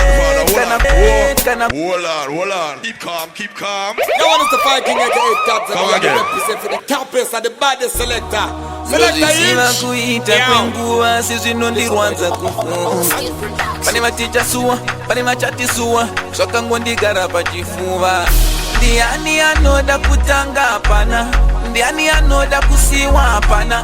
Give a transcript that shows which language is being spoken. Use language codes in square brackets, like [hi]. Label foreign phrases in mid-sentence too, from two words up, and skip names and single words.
[en] Hold on. Keep calm. You want us to fight King DZEMASTANZI. We are the represent for the campus and the baddest selector. Selecta Hitch. [sn] Kuita kwenguwa sizvinondirwadza kufunga. Pane maticha suwa, pane machati suwa, zvakangondigara pachifuva. Ndiani anoda kutanga hapana, ndiani anoda kusiwa hapana.